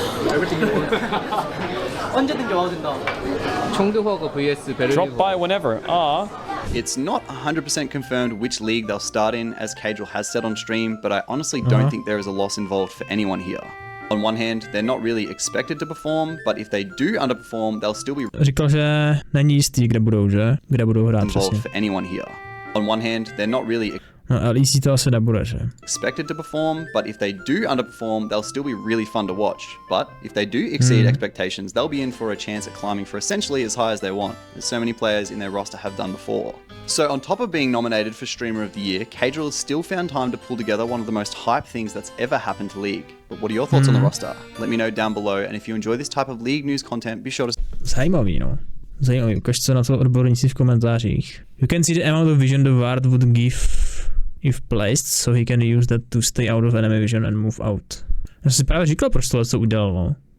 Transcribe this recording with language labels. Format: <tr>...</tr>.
<en>Everything you want.</en> <ko>언제든지 와도 된다. 청두화가 vs 베를린.</ko> <en>Drop by whenever. It's not 100% confirmed which league they'll start in, as Caedrel has said on stream, but I honestly don't think there is a loss involved for anyone here. On one hand, they're not really expected to perform, but if they do underperform, they'll still be</en> <cs>Říkal, že není jistý, kde budou, že? Kde budou hrát</cs> <en>involved</en> <cs>přesně.</cs> <en>for anyone here. On one hand, they're not really</en> <cs>No, LEC to asi nebude, že?</cs> <en>expected to perform, but if they do underperform, they'll still be really fun to watch. But if they do exceed expectations, they'll be in for a chance at climbing for essentially as high as they want, as so many players in their roster have done before. So on top of being nominated for Streamer of the Year, Caedrel has still found time to pull together one of the most hype things that's ever happened to League. But what are your thoughts on the roster? Let me know down below, and if you enjoy this type of League news content, be sure to</en> <cs>Zajímavý, no. Zajímavý, ukaž co na to odborníci v komentářích.</cs> <en>You can see the amount of vision the ward would give if placed, so he can use that to stay out of enemy vision and move out.</en> <cs>Já jsem si právě říkal, proč tohle co udělal, no.</cs>